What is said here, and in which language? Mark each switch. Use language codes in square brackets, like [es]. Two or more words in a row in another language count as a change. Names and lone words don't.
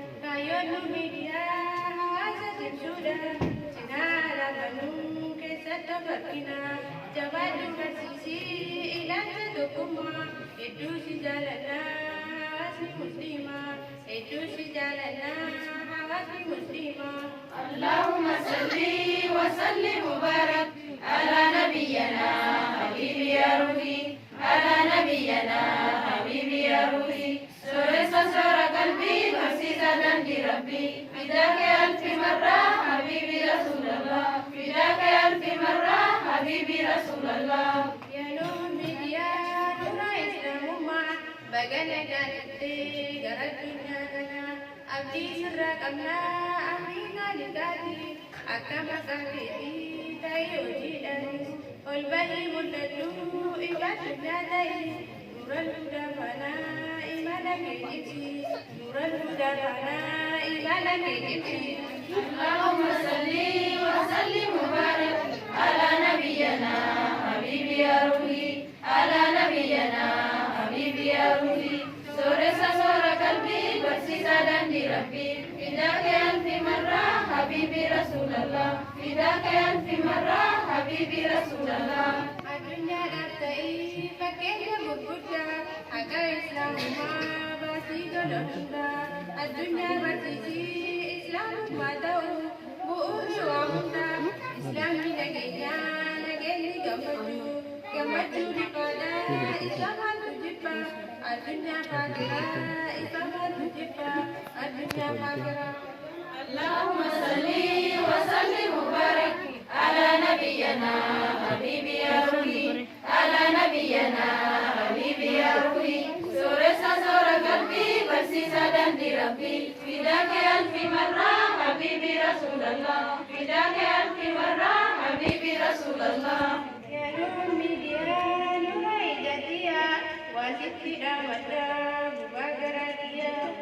[om] Kaayyoon nu miidiyaa, hawaasa cimsuudha. Cinaa laabanuu keessatti of argina. Jabaadhu barsiisii, ilaalcha tokkummaa. Hedduu si jaalannaa, hawaasni musliimaa. Hedduu si jaalannaa, hawaasni musliimaa. [ar] اللهم صل وسلم وبارك على نبينا حبيبي يا روحي، على نبينا حبيبي يا روحي. [om] Sooressa soora qalbii, barsiisa daandii Rabbii. [ar] فداك ألف مرة حبيبي رسول الله. فداك ألف مرة حبيبي رسول الله. [om] Yaa nuu miidiyaa, nurra Islaamummaa, bagana gaariittee gara addunyaa kanaa. Abdii sirraa qabnaa, Afrikaa lixaati. Akka maqaa keetii ta'e hojiidhaanis. Ol bahii mul'adhu, ifa addunyaa ta'e. Nurra hudaa faanaa, imala kee ibsi. Nurra hudaa faanaa, imala kee ibsi. [ar] اللهم صل وسلم وبارك على نبينا حبيبي يا روحي، على نبينا حبيبي يا روحي. [om] Sooressa soora qalbii, barsiisa daandii Rabbii. [ar] فداك ألف مرة حبيبي رسول الله. فداك ألف مرة حبيبي رسول الله. [om] Addunyaadhaaf ta'ii fakkeenya gurguddaa, haqa Islaamummaa baasii tola hundaa. Addunyaa barsiisii Islaamummaa ta'u, bu'uurri waa hundaa. Islaamni nageenyaa, nageenyi gammachuu, gammachuu rifaadhaa, isa maaltu jibba? Addunyaa faakiraa, isa maaltu jibba? Addunyaa faakiraa. [ar] اللهم صل وسلم وبارك على نبينا حبيبي يا روحي، على نبينا حبيبي يا روحي. [om] Sooressa soora qalbii, barsiisa daandii Rabbii. [ar] فداك ألف مرة حبيبي رسول الله. فداك ألف مرة حبيبي رسول الله. [om] Yaa nuu miidiyaa, nurra ijatiyaa, waa sitti dhaamadhaa, gubaa garaa kiyyaa.